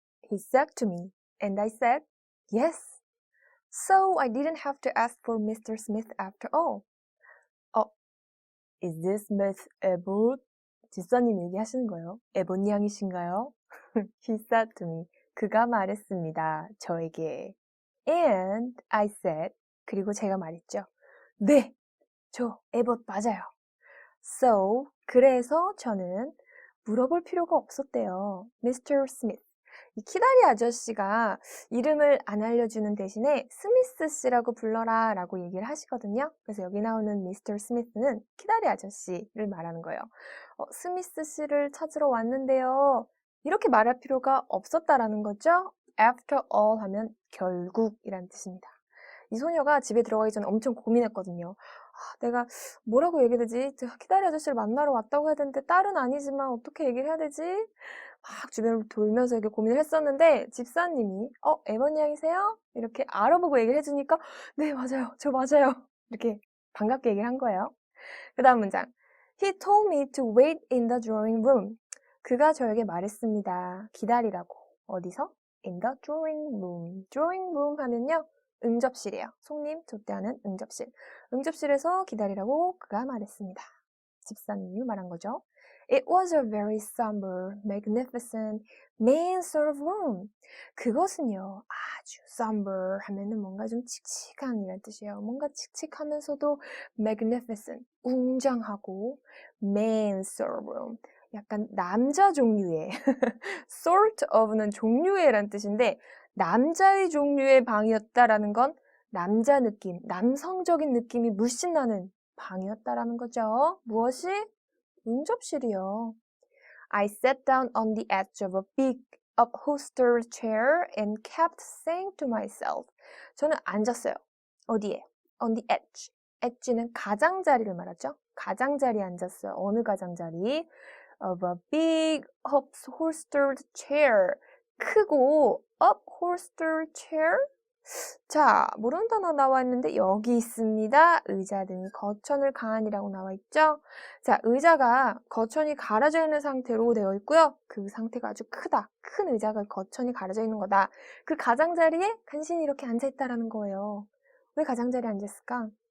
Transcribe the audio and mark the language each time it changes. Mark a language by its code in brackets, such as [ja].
[en] He said to me, and I said, yes. So I didn't have to ask for Mr. Smith after all. Is this Miss Abbott? [ko] 집사님 얘기하시는 거예요. 에본 양이신가요? [en] He said to me. [ko] 그가 말했습니다. 저에게. [en] And I said. [ko] 그리고 제가 말했죠. 네, 저 에봇 맞아요. So, 그래서 저는 물어볼 필요가 없었대요. [en] Mr. Smith. [ko] 이 키다리 아저씨가 이름을 안 알려주는 대신에 스미스 씨라고 불러라 라고 얘기를 하시거든요. 그래서 여기 나오는 Mr. Smith는 키다리 아저씨를 말하는 거예요. 스미스 씨를 찾으러 왔는데요. 이렇게 말할 필요가 없었다라는 거죠. After all 하면 결국이란 뜻입니다. 이 소녀가 집에 들어가기 전에 엄청 고민했거든요. 내가 뭐라고 얘기해야 되지? 키다리 아저씨를 만나러 왔다고 해야 되는데 딸은 아니지만 어떻게 얘기를 해야 되지? 막 주변을 돌면서 이렇게 고민을 했었는데 집사님이 에버니 양이세요? 이렇게 알아보고 얘기를 해주니까 네 맞아요 저 맞아요 이렇게 반갑게 얘기를 한 거예요. 그 다음 문장 [en] He told me to wait in the drawing room. [ko] 그가 저에게 말했습니다. 기다리라고. 어디서? [en] In the drawing room. [ko] drawing room 하면요 응접실이에요. 손님 접대하는 응접실. 응접실에서 기다리라고 그가 말했습니다. 집사님이 말한 거죠. [en] It was a very somber, magnificent, main sort of room. [ko] 그것은요, 아주 somber 하면은 뭔가 좀 칙칙한 이란 뜻이에요. 뭔가 칙칙하면서도 magnificent, 웅장하고 [en] main sort of room. [ko] 약간 남자 종류의 sort of는 종류의란 뜻인데 남자의 종류의 방이었다라는 건 남자 느낌, 남성적인 느낌이 물씬 나는 방이었다라는 거죠. 무엇이? 응접실이요. [en] I sat down on the edge of a big upholstered chair and kept saying to myself. [ko] 저는 앉았어요. 어디에? [en] On the edge. [ko] edge는 가장자리를 말하죠. 가장자리에 앉았어요. 어느 가장자리? [en] Of a big upholstered chair. [ko] 크고 upholstered chair? 자, 모르는 단어 나와 있는데 여기 있습니다. 의자 등이 거천을 가한이라고 나와 있죠. 자, 의자가 거천이 갈아져 있는 상태로 되어 있고요. 그 상태가 아주 크다. 큰 의자가 거천이 갈아져 있는 거다. 그 가장자리에 간신히 이렇게 앉아있다라는 거예요. 왜 가장자리에 앉았을까?